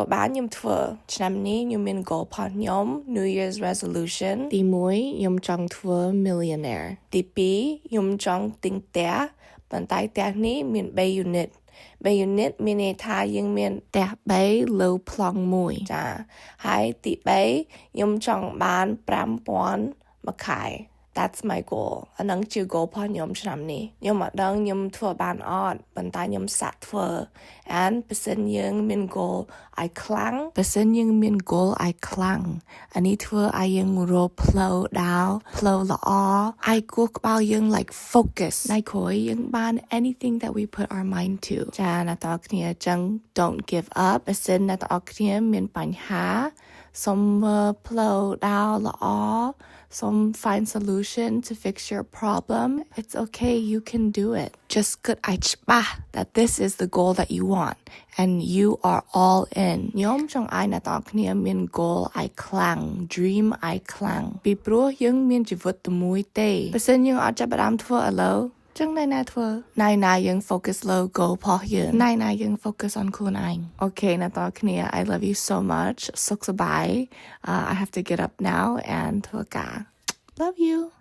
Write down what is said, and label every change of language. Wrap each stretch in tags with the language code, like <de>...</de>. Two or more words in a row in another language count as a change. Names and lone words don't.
<km>បានខ្ញុំធ្វើឆ្នាំនេះខ្ញុំមាន goal ផងខ្ញុំ</km> <en>New Year's resolution</en> <km>ទី1ខ្ញុំចង់ធ្វើ millionaire ទី2ខ្ញុំចង់ទិញផ្ទះប៉ុន្តែផ្ទះនេះមាន3 unit 3 unit មានន័យថាយើង មានផ្ទះ3លើប្លង់1ចាហើយទី3ខ្ញុំចង់បាន5000មួយខែ</km> <en>That's my goal</en> <km>អានឹងជា goal របស់ខ្ញុំឆ្នាំនេះ ខ្ញុំអត់ដឹងខ្ញុំធ្វើបានអត់ប៉ុន្តែខ្ញុំសាក់ធ្វើ and បើសិនយើងមាន goal ឲ្យខ្លាំងបើសិនយើងមាន goal ឲ្យខ្លាំងអានេះធ្វើឲ្យយើងរកផ្លូវដើរផ្លូវល្អឲ្យគោះក្បាលយើង</km> <en>like focus</en> <km>ណៃក្រោយយើងបាន</km> <en>anything that we put our mind to</en> <km>ចាអ្នកទាំងគ្នាចឹង</km> <en>don't give up</en> <km>បើសិនអ្នកទាំងគ្នាមានបញ្ហាសូមផ្លូវដើរល្អ</km> <en>Some find solution to fix your problem. It's okay, you can do it. Just good that this is the goal that you want and you are all in.</en> <km>ខ្ញុំចង់ឲ្យអ្នកទាំងគ្នាមាន goal ឲ្យខ្លាំង dream ឲ្យខ្លាំងពីព្រោះយើងមានជីវិតតែមួយទេបើសិនយើងអត់ចាប់ផ្ដើមធ្វើឥឡូវចឹងណាធ្វើណាយើង</km> <en>focus low goal</en> <km>របស់យើងណាយើង</km> <en>focus on</en> <km>ខ្លួនឯង Okay អ្នកទាំងគ្នា</km> <en>I love you so much</en> <km>សុខសប្បាយ</km> <en>I have to get up now and</en> <km>ធ្វើការ</km> <en>Love you</en>